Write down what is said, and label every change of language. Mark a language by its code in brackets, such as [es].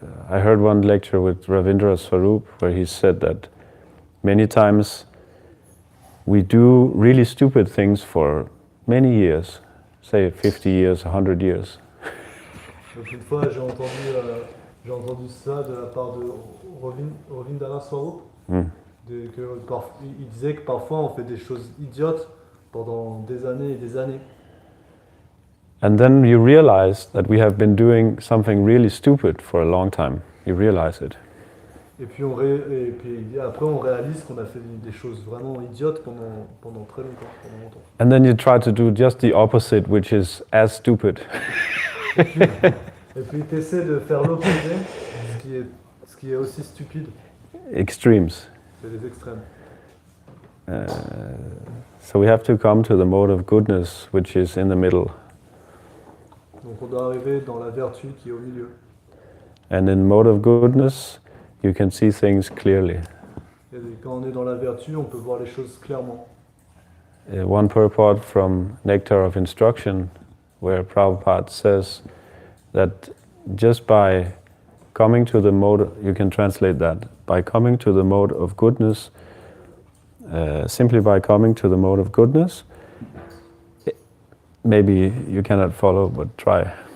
[en] I heard one lecture with Ravindra Swarup where he said that many times we do really stupid things for many years, say 50 years, 100 years. [fr] Donc une fois j'ai entendu ça de la part de Ravindra Swarup, il disait que parfois on fait des choses idiotes pendant des années et des années. [en] And then you realize that we have been doing something really stupid for a long time. You realize it. [fr] Et puis après on réalise qu'on a fait des choses vraiment idiotes pendant très longtemps, pendant longtemps. [en] And then you try to do just the opposite, which is as stupid. [fr] Et puis tu essaies de faire l'opposé, ce qui est aussi stupide. [en] Extremes. [fr] C'est les extrêmes. [en] So we have to come to the mode of goodness, which is in the middle. [fr] Donc on doit arriver dans la vertu qui est au milieu. [en] And in mode of goodness, you can see things clearly. [fr] Et quand on est dans la vertu, on peut voir les choses clairement. [en] One purport from Nectar of Instruction, where Prabhupada says that just by coming to the mode, you can translate that, by coming to the mode of goodness, simply by coming to the mode of goodness, maybe you cannot follow, but try.